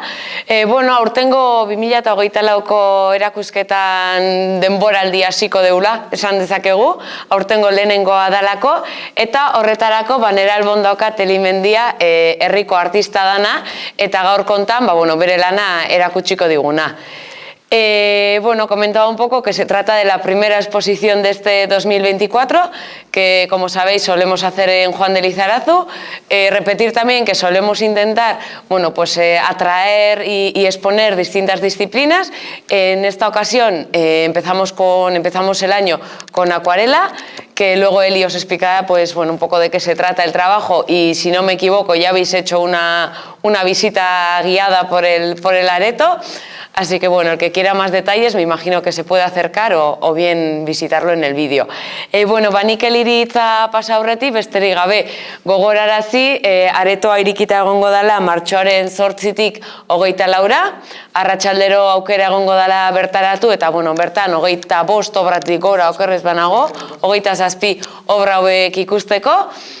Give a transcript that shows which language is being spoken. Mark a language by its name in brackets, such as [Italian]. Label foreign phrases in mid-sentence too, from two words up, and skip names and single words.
[Basque] Aurtengo 2024ko erakusketan denboraldi hasiko deula, esan dezakegu, aurtengo lehenengoa dalako, eta horretarako nera albon daukat Elimendia herriko artista dana, eta gaur kontan bere lana erakutsiko diguna. [Spanish] Comentaba un poco que se trata de la primera exposición de este 2024, que como sabéis solemos hacer en Juan de Lizarazu. Repetir también que solemos intentar atraer y exponer distintas disciplinas. En esta ocasión empezamos el año con acuarela, que luego Eli os explicará un poco de qué se trata el trabajo, y si no me equivoco ya habéis hecho una visita guiada por el areto. Así que, el que quiera más detalles, me imagino que se puede acercar o bien visitarlo en el vídeo. [Basque] Nik Eliri hitza pasa aurretik, besterik gabe gogorarazi, aretoa irikita egongo dela martxoaren 8tik 24ra, arratsaldero aukera egongo dela bertaratu, eta, bertan 25 obratik gora okerrez banago, 27 obra hauek ikusteko.